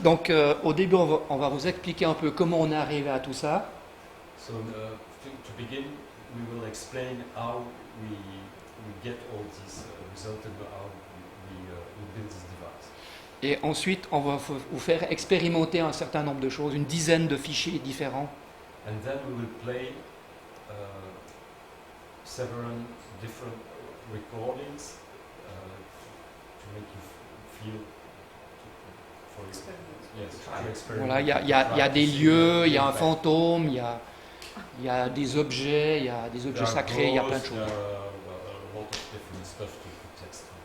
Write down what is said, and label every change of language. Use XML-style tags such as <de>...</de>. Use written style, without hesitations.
<fr>Donc, au début, on va vous expliquer un peu comment on est arrivé à tout ça.</fr> <en>So to begin, we will explain how we get all these results and how we build this device.</en> <fr>Et ensuite, on va vous faire expérimenter un certain nombre de choses, une dizaine de fichiers différents.</fr> <en>And then we will play several different recordings to make you feel for yes, to experiment.</en> <fr>Voilà, il y a des lieux, il y a un fantôme, il y a des objets, il y a des objets sacrés, il y a plein de choses.</fr> <en>There are a lot of different stuff to test.</en>